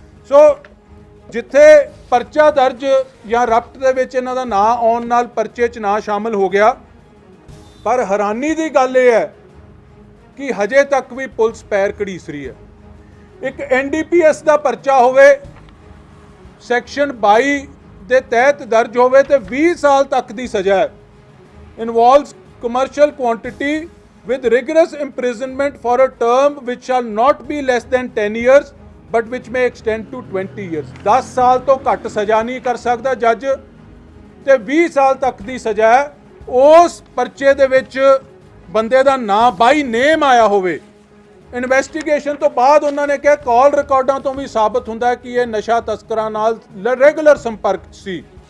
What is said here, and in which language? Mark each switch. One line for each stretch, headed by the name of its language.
Punjabi: ਸੋ ਜਿੱਥੇ ਪਰਚਾ ਦਰਜ ਜਾਂ ਰਪਟ ਦੇ ਵਿੱਚ ਇਹਨਾਂ ਦਾ ਨਾਂ ਆਉਣ ਨਾਲ ਪਰਚੇ 'ਚ ਨਾਂ ਸ਼ਾਮਲ ਹੋ ਗਿਆ, ਪਰ ਹੈਰਾਨੀ ਦੀ ਗੱਲ ਇਹ ਹੈ ਕਿ ਹਜੇ ਤੱਕ ਵੀ ਪੁਲਿਸ ਪੈਰ ਘੜੀਸ ਰਹੀ ਹੈ। ਇੱਕ NDPS ਦਾ ਪਰਚਾ ਹੋਵੇ, ਸੈਕਸ਼ਨ 22 ਦੇ ਤਹਿਤ ਦਰਜ ਹੋਵੇ ਤੇ 20 ਸਾਲ ਤੱਕ ਦੀ ਸਜ਼ਾ ਹੈ।
English: Involves commercial quantity with rigorous imprisonment for a term which shall not be less than 10 years but which may extend to 20 years।
Punjabi: 10 ਸਾਲ ਤੋਂ ਘੱਟ ਸਜ਼ਾ ਨਹੀਂ ਕਰ ਸਕਦਾ ਜੱਜ, ਤੇ 20 ਸਾਲ ਤੱਕ ਦੀ ਸਜ਼ਾ ਹੈ। ਉਸ ਪਰਚੇ ਦੇ ਵਿੱਚ ਬੰਦੇ ਦਾ ਨਾਂ
English: by name
Punjabi: ਆਇਆ ਹੋਵੇ। ਇਨਵੈਸਟੀਗੇਸ਼ਨ ਤੋਂ ਬਾਅਦ ਉਹਨਾਂ ਨੇ ਕਿਹਾ ਕਾਲ ਰਿਕਾਰਡਾਂ ਤੋਂ ਵੀ ਸਾਬਤ ਹੁੰਦਾ ਕਿ ਇਹ ਨਸ਼ਾ ਤਸਕਰਾਂ ਨਾਲ ਰੈਗੂਲਰ ਸੰਪਰਕ ਸੀ।